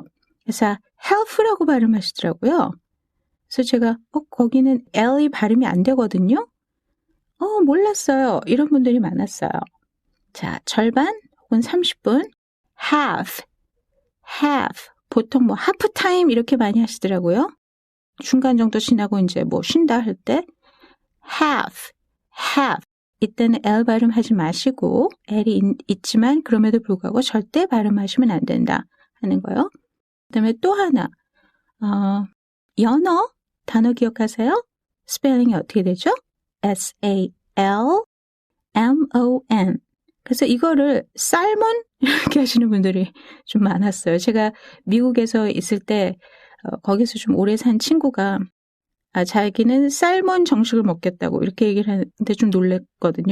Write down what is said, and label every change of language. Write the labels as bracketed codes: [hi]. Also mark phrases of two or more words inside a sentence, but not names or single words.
[ko] 그래서 help라고 발음하시더라고요. 그래서 제가 거기는 L이 발음이 안 되거든요. 몰랐어요. 이런 분들이 많았어요. 자, 절반 혹은 30분 half 보통 뭐 [en] half time [ko] 이렇게 많이 하시더라고요. 중간 정도 지나고 이제 뭐 쉰다 할 때 half 이때는 L 발음하지 마시고 L이 있지만 그럼에도 불구하고 절대 발음하시면 안 된다 하는 거요. 그다음에 또 하나 연어 단어 기억하세요? 스펠링이 어떻게 되죠? S-A-L-M-O-N 그래서 이거를 살몬 이렇게 하시는 분들이 좀 많았어요. 제가 미국에서 있을 때 거기서 좀 오래 산 친구가 자기는 살몬 정식을 먹겠다고 이렇게 얘기를 하는데 좀 놀랬거든요.